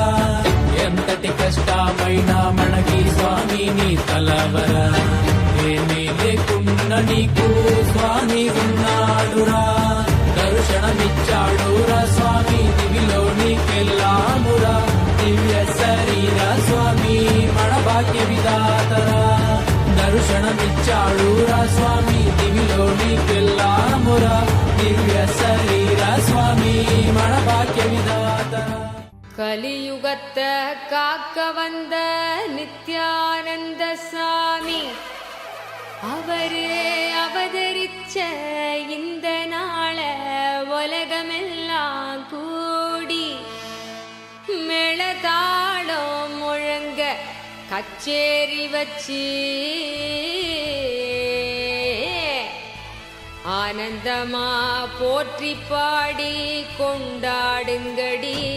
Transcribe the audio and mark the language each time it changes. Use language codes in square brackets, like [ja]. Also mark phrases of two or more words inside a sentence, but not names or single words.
[te] ఎంతటి కష్టమైనా మనకి స్వామిని తలవరా ఏమీ లేకున్న నీకు స్వామి ఉన్నాడురా దర్శనమిచ్చాడురా స్వామి దివిలో నీకెళ్ళామురా దివ్య శరీర స్వామి మన భాగ్య విధాతరా దర్శనమిచ్చాడురా స్వామి దివిలో నీకెళ్ళామురా దివ్య శరీర స్వామి మన భాగ్య విధాతరా [ta] கலியுகத்தை காக்க வந்த நித்யானந்த சாமி அவரே அவதரிச்ச இந்த நாள உலகமெல்லாம் கூடி மேளதாளம் முழங்க கச்சேரி வச்சு ஆனந்தமா போற்றி பாடி கொண்டாடுங்கடி